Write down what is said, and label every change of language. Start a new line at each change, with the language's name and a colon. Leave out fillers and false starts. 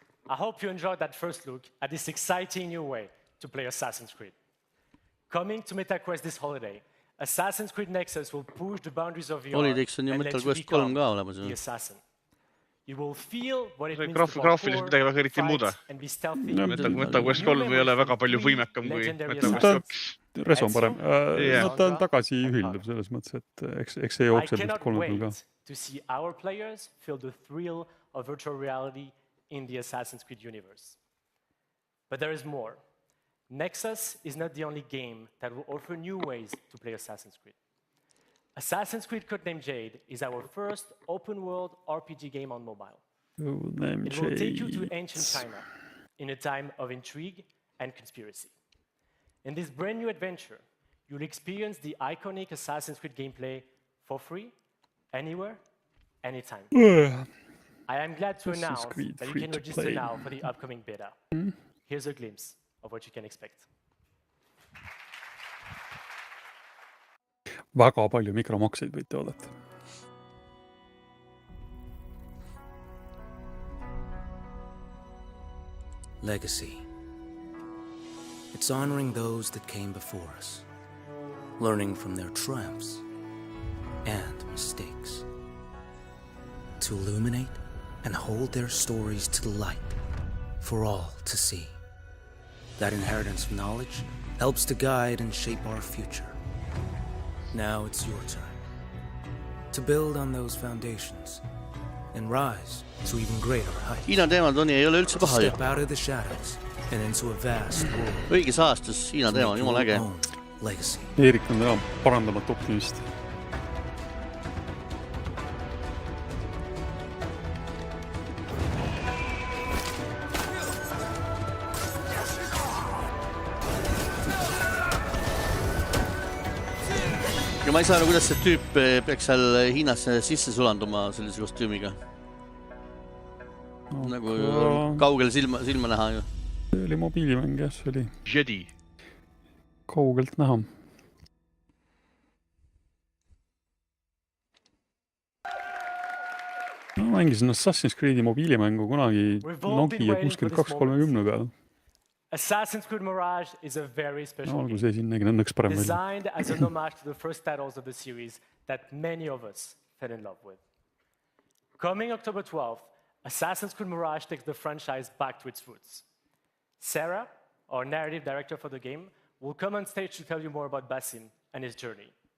English: I hope you enjoyed that first look at this exciting new way to play Assassin's Creed. Coming to MetaQuest this holiday, Assassin's Creed Nexus will push the boundaries of VR and let you become the assassin. You will feel what it means to
Estonian: graafiliselt midagi väga eriti ei muuda. MetaQuest 3 ei ole väga palju võimekam kui MetaQuest 2. Reso on parem. Ta on tagasi ühildub selles mõttes, et eks see jookseb vist 3 ka.
English: To see our players feel the thrill of virtual reality in the Assassin's Creed universe. But there is more. Nexus is not the only game that will offer new ways to play Assassin's Creed. Assassin's Creed Codename Jade is our first open-world RPG game on mobile. It will take you to ancient China in a time of intrigue and conspiracy. In this brand new adventure, you'll experience the iconic Assassin's Creed gameplay for free, anywhere, anytime. I am glad to announce that you can register now for the upcoming beta. Here's a glimpse of what you can expect.
Estonian: Väga palju mikromakseid võite oodata.
English: Legacy. It's honoring those that came before us, learning from their triumphs and mistakes, to illuminate and hold their stories to the light for all to see. That inheritance of knowledge helps to guide and shape our future. Now it's your turn to build on those foundations and rise to even greater heights.
Estonian: Hiina teemad on ei ole üldse paha ju.
English: Step out of the shadows and into a vast world.
Estonian: Õiges aastas Hiina teema, jumala äge. Eerik on täna parandamatu optimist. Ja ma ei saa kuidas see tüüp peaks seal Hiinas sisse sulanduma sellise kostüümiga. Nagu kaugel silma näha ju. See oli mobiilimäng, jah, see oli Jedi. Kaugelt näha. Ma mängisin Assassin's Creed'i mobiilimängu kunagi Nokia 6230 peal.
English: Assassin's Creed Mirage is a very special game. Designed as an homage to the first titles of the series that many of us fell in love with. Coming October 12th, Assassin's Creed Mirage takes the franchise back to its roots. Sarah, our narrative director for the game, will come on stage to tell you more about Basim and his journey.